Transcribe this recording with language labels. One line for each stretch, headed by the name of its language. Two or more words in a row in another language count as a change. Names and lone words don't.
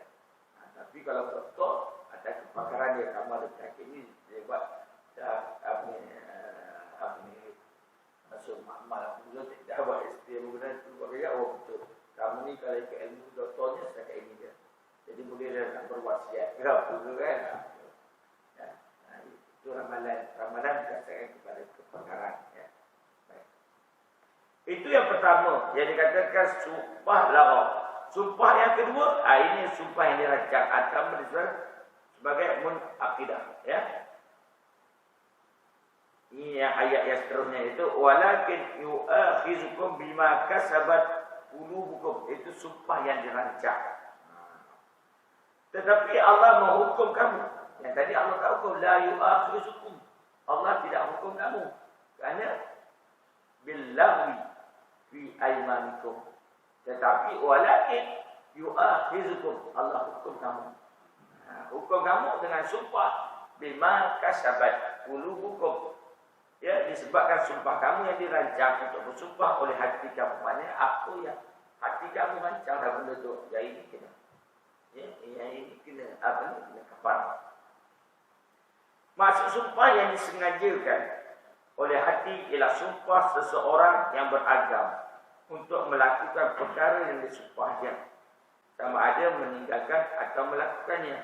Malay: Tapi kalau doktor ada kepakaran dia, kamu ada penyakit ni, dia buat apa ni masuk makmal dulu tidak buat ST menggunakan itu bagi betul. Kamu ni kalau ikut ilmu doktornya setakat ini dia. Jadi boleh dia nak berwasiat ke apa tu kan. Ya. Itu ramalan berdasarkan kepada kepakaran ya. Baik. Itu yang pertama yang dikatakan sumpah lagha. Sumpah yang kedua, ini sumpah yang dirancang atau sebagai munaqidah ya. Ini yang ayat yang seterusnya itu
Arabic: ولكن يؤاخذكم بما كسبت قلوبكم,
Malay: itu sumpah yang dirancang. Tetapi Allah menghukum kamu. Yang tadi Allah tak hukum
Arabic: لا يؤاخذكم.
Malay: Allah tidak hukum kamu. Kerana
Arabic: بالله في أيمانكم.
Malay: Tetapi
Arabic: ولكن يؤاخذكم,
Malay: Allah hukum kamu. Hukum kamu dengan sumpah
Arabic: بما كسبت قلوبكم.
Malay: Ya, disebabkan sumpah kamu yang dirancang untuk bersumpah oleh hati kamu. Maknanya apa yang hati kamu rancang dah benda tu, yang ini kena. Ya, yang ini kena apa ni? Kena kafarah. Maksud sumpah yang disengajakan oleh hati ialah sumpah seseorang yang beragam untuk melakukan perkara yang disumpahnya, sama ada meninggalkan atau melakukannya.